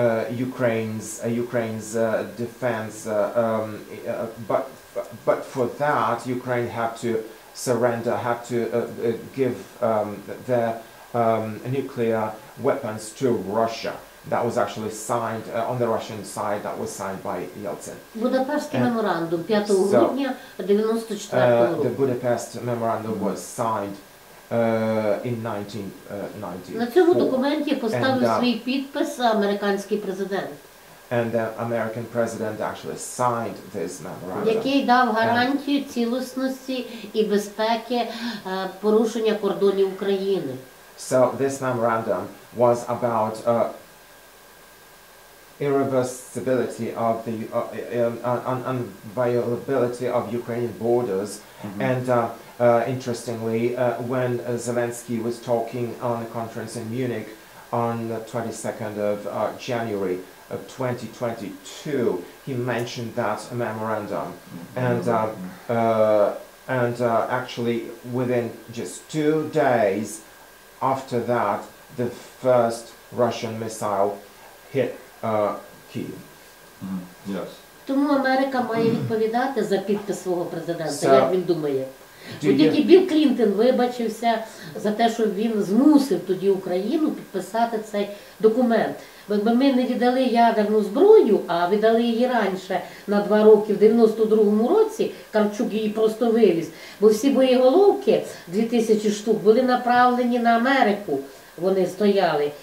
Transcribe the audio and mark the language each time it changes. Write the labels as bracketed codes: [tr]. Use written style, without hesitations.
[en] Ukraine's defense, but for that Ukraine had to surrender, had to give their nuclear weapons to Russia. That was actually signed on the Russian side. That was signed by Yeltsin. [uk] Будапештський меморандум 5 грудня 1994 року. [en] The Budapest memorandum was signed in 1994. [uk] На цьому документі поставив свій підпис американський президент. [en] And the American president actually signed this memorandum. [uk] Який дав гарантію цілісності і безпеки порушення кордонів України. [en] So this memorandum was about irreversibility of the unviolability of Ukrainian borders, and interestingly, when Zelensky was talking on a conference in Munich on the 22nd of January of 2022, he mentioned that memorandum, and actually within just 2 days after that, the first Russian missile hit Kyiv. Yes. [uk] Тому Америка має відповідати за підпис свого президента, [en] So, [uk] як він думає. [en] do [uk] Бо тільки [en] you, [uk] Білл Клінтон вибачився за те, що він змусив тоді Україну підписати цей документ. Бо якби ми не віддали ядерну зброю, а віддали її раніше на 2 роки, в 92-му році, Кравчук її просто вивіз, бо всі боєголовки, 2000 штук, були направлені на Америку, вони стояли.